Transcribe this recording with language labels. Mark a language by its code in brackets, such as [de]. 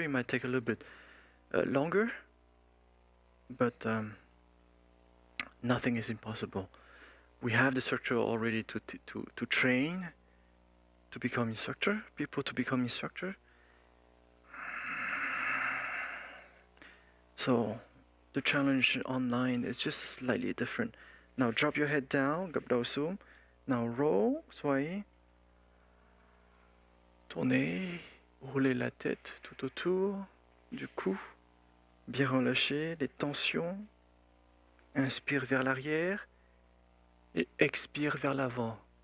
[en] It might take a little bit longer, but nothing is impossible. We have the structure already to train, to become instructor, people to become instructor. So the challenge online is just slightly different. Now drop your head down, [vi] gập đầu xuống. [en] Now roll, [vi] xoay. [fr] Tournez, roulez la tête tout autour du cou. Bien relâcher les tensions. Inspire vers l'arrière et expire vers l'avant.